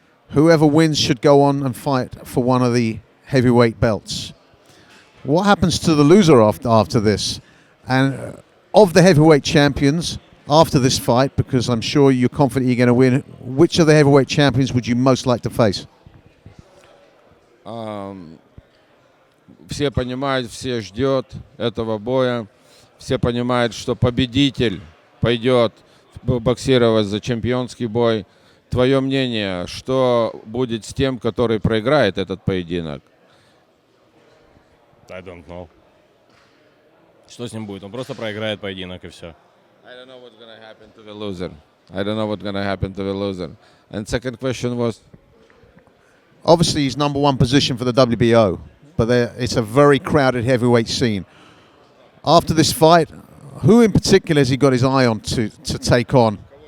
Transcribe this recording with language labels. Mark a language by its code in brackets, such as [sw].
[en] Whoever wins should go on and fight for one of the heavyweight belts. What happens to the loser after this? And of the heavyweight champions, after this fight, because I'm sure you're confident you're going to win, which of the heavyweight champions would you most like to face? [ru] Все понимают, все ждет этого боя. Все понимают, что победитель пойдет боксировать за чемпионский бой. Твое мнение, что будет с тем, который проиграет этот поединок? [en] I don't know. [ru] Что с ним будет? Он просто проиграет поединок и все. [en] I don't know what's going to happen to the loser. I don't know what's going to happen to the loser. And second question was? Obviously, he's number one position for the WBO, but it's a very crowded heavyweight scene. After this fight, who in particular has he got his eye on to take on?